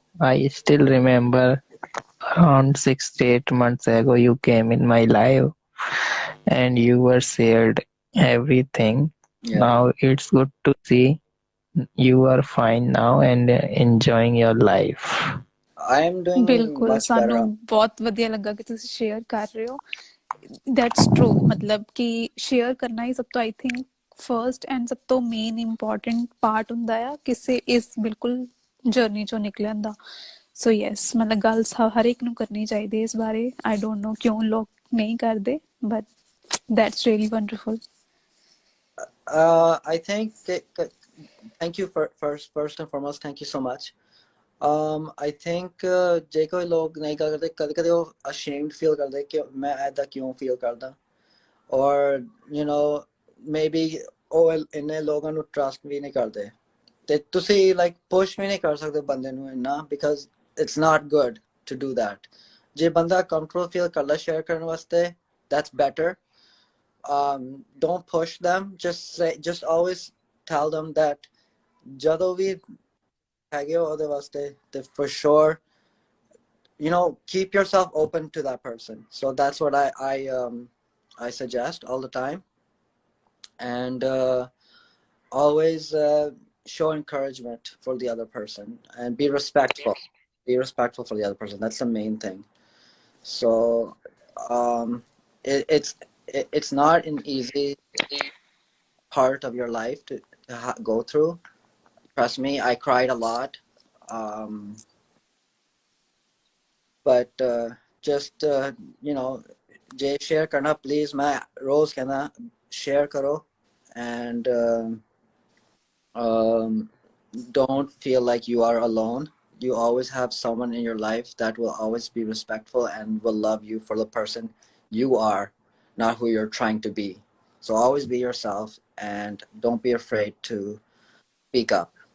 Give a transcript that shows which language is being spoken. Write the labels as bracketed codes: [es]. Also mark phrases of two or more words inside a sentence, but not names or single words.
[en] I still remember around 6 to 8 months ago you came in my life and you were shared everything. Yeah, Now it's good to see you are fine now and enjoying your life. I am doing [pa] ਬਿਲਕੁਲ [en] much better. [pa] ਸਾਨੂੰ ਬਹੁਤ ਵਧੀਆ ਲੱਗਾ ਕਿ ਤੁਸੀਂ ਸ਼ੇਅਰ ਕਰ ਰਹੇ ਹੋ [en] that's true [pa] ਮਤਲਬ ਕਿ ਸ਼ੇਅਰ ਕਰਨਾ ਹੀ ਸਭ ਤੋਂ [en] I think first and [pa] ਸਭ ਤੋਂ [en] main important part [pa] ਹੁੰਦਾ ਆ ਕਿਸੇ ਇਸ ਬਿਲਕੁਲ ਜਰਨੀ ਚੋਂ ਨਿਕਲਣ ਦਾ [en] so yes [pa] ਮਤਲਬ ਗੱਲ ਹਰ ਇੱਕ ਨੂੰ ਕਰਨੀ ਚਾਹੀਦੀ ਇਸ ਬਾਰੇ [en] I don't know [pa] ਕਿਉਂ ਲੋਕ ਨਹੀਂ ਕਰਦੇ [en] but that's really wonderful I think thank you for first and foremost. Thank you so much. I think [pa] ਜੇ ਕੋਈ ਲੋਕ ਨਹੀਂ ਕਰਦੇ ਕਦੇ ਕਦੇ ਉਹ [en] ashamed feel [pa] ਕਰਦੇ ਕਿ ਮੈਂ ਐਦਾ ਕਿਉਂ feel ਕਰਦਾ [en] or maybe [pa] ਉਹ ਇੰਨੇ ਲੋਕਾਂ ਨੂੰ trust ਵੀ ਨਹੀਂ ਕਰਦੇ ਤੇ ਤੁਸੀਂ [en] like push [pa] ਵੀ ਨਹੀਂ ਕਰ ਸਕਦੇ ਬੰਦੇ ਨੂੰ ਇੰਨਾ [en] because it's not good to do that. [pa] ਜੇ ਬੰਦਾ [en] comfortable feel [pa] ਕਰਦਾ share ਕਰਨ ਵਾਸਤੇ [en] that's better. Don't push them. Just always tell them that [pa] ਜਦੋਂ ਵੀ ਹੈਗੇ ਹੋ ਉਹਦੇ ਵਾਸਤੇ ਤੇ [en] for sure keep yourself open to that person. So that's what I suggest all the time. And always show encouragement for the other person and be respectful for the other person. That's the main thing. So it's not an easy part of your life to go through. Trust me, I cried a lot. But just [pa] जे share करना please मैं रोज कहना share करो [en] and don't feel like you are alone. You always have someone in your life that will always be respectful and will love you for the person you are, not who you're trying to be. So always be yourself and don't be afraid to speak up.